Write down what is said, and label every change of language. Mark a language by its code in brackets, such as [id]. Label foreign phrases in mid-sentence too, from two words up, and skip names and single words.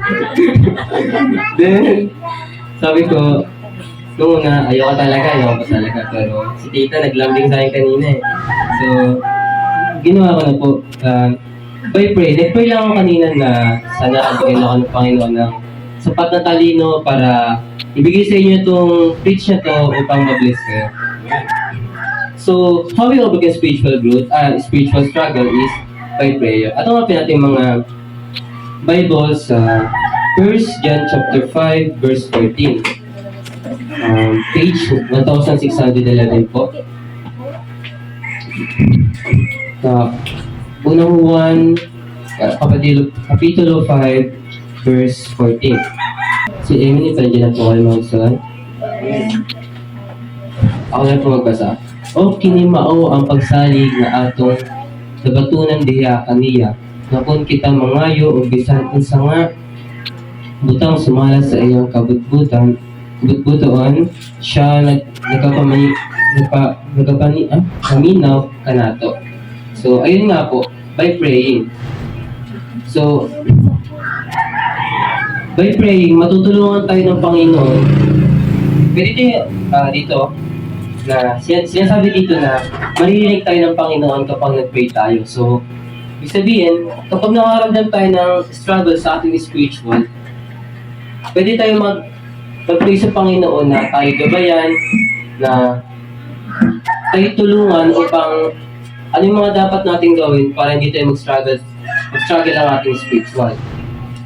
[tl] Then, sabi ko, nung una, ayoko pa talaga. Pero si tita naglambing sa akin kanina eh. So, ginawa ko na po. Nag-pray lang ako kanina na sana bigyan ako ng Panginoon ng sapat na talino para ibigay sa inyo itong preach na to upang ma-bless kayo. [en] So, how we overcome spiritual struggle is by prayer. [tl] At ang natin mga Bible sa 1 John chapter 5 verse 14. Page 1611 po. Unang Juan, Kapitulo 5, verse 14. Si Emily, pwede na po kayo magsulat. Ako na po magbasa. [ceb] O kinimao ang pagsalig na atong nabatunan diya kaniya, na kung kita mangayo o bisan unsa nga butang sumala sa iyang kabutbutan, siya kaminaw kanato. [tl] So, ayun nga po, [en] by praying. So, by praying, [tl] matutulungan tayo ng Panginoon. Pwede dito, na sinasabi dito na maririnig tayo ng Panginoon kapag nag-pray tayo. So, ibig sabihin, kapag nakaramdam tayo ng struggle sa ating spiritual, pwede tayo mag-pray sa Panginoon na tayo gabayan, na tayo tulungan upang ano yung mga dapat nating gawin para hindi tayo mag-struggle ang ating spiritual.